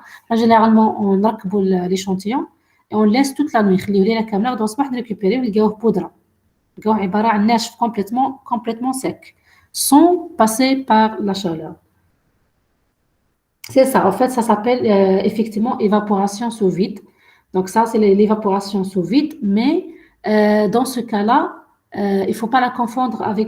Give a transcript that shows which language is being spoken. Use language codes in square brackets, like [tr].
[fr] Généralement, on نركبوا l'échantillon et on laisse toute la nuit. [ar] نخليوه ليلة كاملة غدوة الصباح نريكوبيريو نلقاوه بودرة. نلقاوه عبارة عن ناشف [fr] complètement sec, sans passer par la chaleur. C'est ça. En fait, ça s'appelle effectivement évaporation sous vide. Donc ça, c'est l'évaporation sous vide. Mais dans ce cas-là, il ne faut pas la confondre avec...